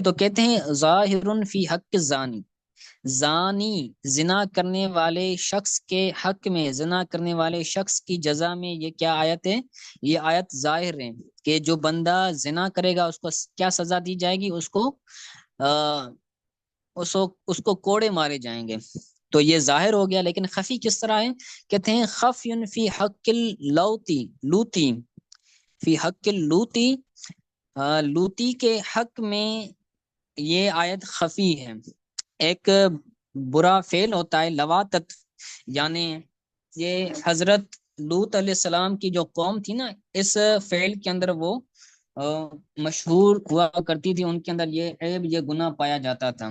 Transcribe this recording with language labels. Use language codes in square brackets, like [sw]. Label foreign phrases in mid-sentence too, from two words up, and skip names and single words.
[ur] تو کہتے ہیں [ar] ظاہر فی حق زانی، [ur] زانی زنا کرنے والے شخص کے حق میں، زنا کرنے والے شخص کی جزا میں یہ کیا آیت ہے؟ یہ آیت ظاہر ہے کہ جو بندہ زنا کرے گا اس کو کیا سزا دی جائے گی؟ اس کو کوڑے مارے جائیں گے، تو یہ ظاہر ہو گیا۔ لیکن خفی کس طرح ہے؟ کہتے ہیں [ar] خفی فی حق اللوتی، [ur] لوتی، [ar] فی حق اللوتی، [ur] لوتی کے حق میں یہ آیت خفی ہے۔ ایک برا فعل ہوتا ہے لواتت، یعنی یہ حضرت لوط علیہ السلام کی جو قوم تھی نا، اس فعل کے اندر وہ مشہور ہوا کرتی تھی، ان کے اندر یہ عیب، یہ گناہ پایا جاتا تھا۔